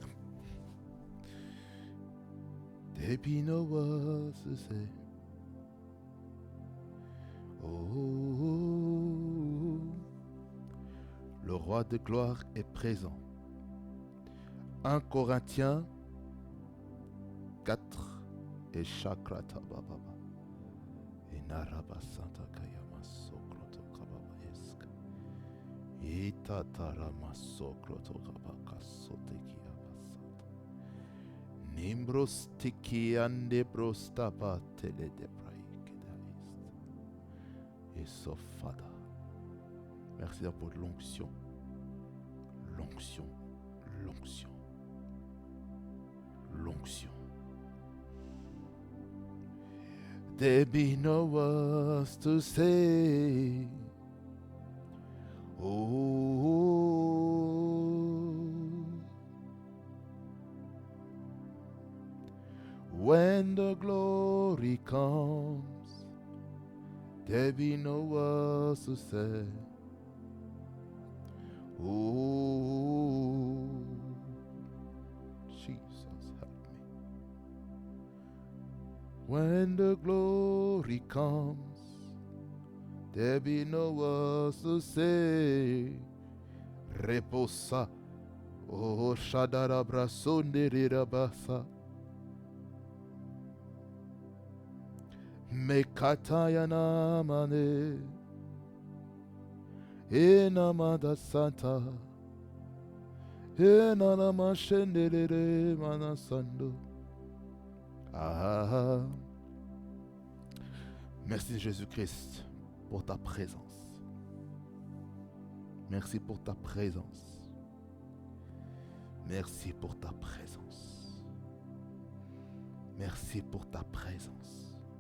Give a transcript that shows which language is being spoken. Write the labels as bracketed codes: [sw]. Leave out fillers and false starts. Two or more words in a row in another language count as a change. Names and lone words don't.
[fr] Dépinois, c'est. Oh, le roi de gloire est présent. 1 Corinthiens 4 et Chakrata Baba. Et Naraba Santa Kayama Sokroto Kababa Yeska. Et Tatarama Sokroto Kabaka Soteki Abasata. Nimbros Tiki Ande Brostapa Tele de Braïkedaist. Et Sofada. Merci pour l'onction. L'onction. L'onction. L'onction. [en] There be no words to say. Oh, when the glory comes, there be no words to say. Oh, Jesus, help me. When the glory comes, there be no words to say. Reposa, oh Shadarabra Sonderirabasa. Mekatayana mane, enamada santa, enanama shendelere manasando. [fr] Ah, merci Jésus-Christ pour ta présence. Merci pour ta présence. Merci pour ta présence. Merci pour ta présence.